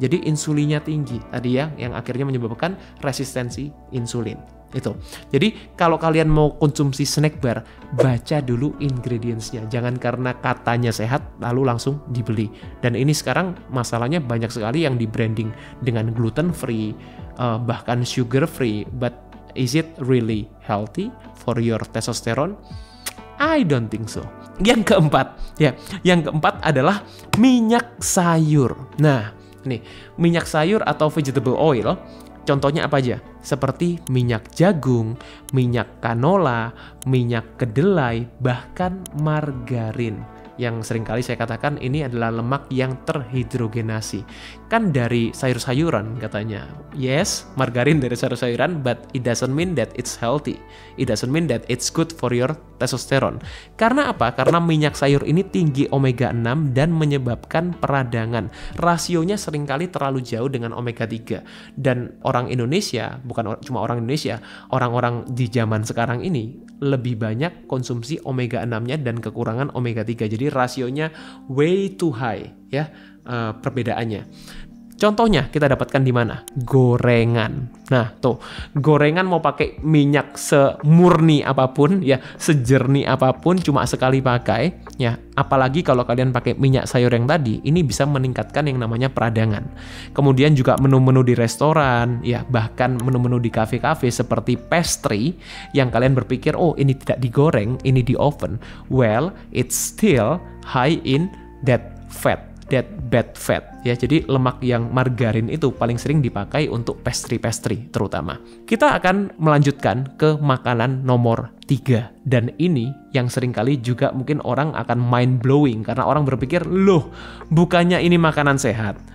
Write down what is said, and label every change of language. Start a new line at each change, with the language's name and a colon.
Indonesian: Jadi insulinnya tinggi tadi ya, yang akhirnya menyebabkan resistensi insulin. Itu. Jadi kalau kalian mau konsumsi snack bar, baca dulu ingredients-nya. Jangan karena katanya sehat lalu langsung dibeli. Dan ini sekarang masalahnya banyak sekali yang di branding dengan gluten free, bahkan sugar free.
English: But is it really healthy for your testosterone? I don't think so.
Indonesian: Yang keempat adalah minyak sayur. Nah, nih, minyak sayur atau vegetable oil, contohnya apa aja? Seperti minyak jagung, minyak canola, minyak kedelai, bahkan margarin. Yang seringkali saya katakan ini adalah lemak yang terhidrogenasi. Kan dari sayur-sayuran katanya.
English: Yes,
Indonesian: margarin dari sayur-sayuran,
English: but it doesn't mean that it's healthy. It doesn't mean that it's good for your testosterone.
Indonesian: Karena apa? Karena minyak sayur ini tinggi omega 6 dan menyebabkan peradangan. Rasionya seringkali terlalu jauh dengan omega 3. Dan orang Indonesia, bukan cuma orang Indonesia, orang-orang di zaman sekarang ini lebih banyak konsumsi omega 6-nya dan kekurangan omega 3. Jadi rasionya
English: way too high
Indonesian: ya, perbedaannya. Contohnya kita dapatkan di mana? Gorengan. Nah, tuh, gorengan mau pakai minyak semurni apapun ya, sejernih apapun, cuma sekali pakai ya. Apalagi kalau kalian pakai minyak sayur yang tadi, ini bisa meningkatkan yang namanya peradangan. Kemudian juga menu-menu di restoran ya, bahkan menu-menu di kafe-kafe seperti pastry yang kalian berpikir, oh ini tidak digoreng, ini di oven.
English: Well, it's still high in that fat. That bad fat
Indonesian: ya, jadi lemak yang margarin itu paling sering dipakai untuk pastry terutama. Kita akan melanjutkan ke makanan nomor 3 dan ini yang seringkali juga mungkin orang akan mind blowing karena orang berpikir, loh bukannya ini makanan sehat?